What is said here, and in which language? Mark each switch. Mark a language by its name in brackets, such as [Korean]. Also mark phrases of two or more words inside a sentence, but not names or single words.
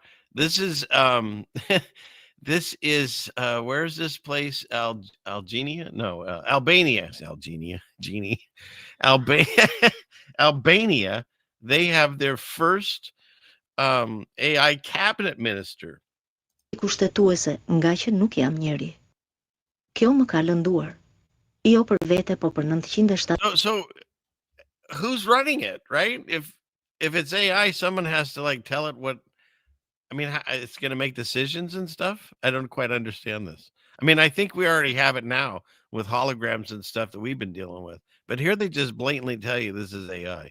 [English] This is this is where is this place? Albania? No, Albania. Albania. Genie. Albania. They have their first AI cabinet minister. [Albanian] Kushtetuese nga që nuk jam njeri. Kjo më ka lënduar. Jo për vete, po për 907. [English] So who's running it, right? If it's AI, someone has to like tell it what. I mean, it's going to make decisions and stuff. I don't quite understand this. I mean, I think we already have it now with holograms and stuff that we've been dealing with. But here they just blatantly tell you this is AI.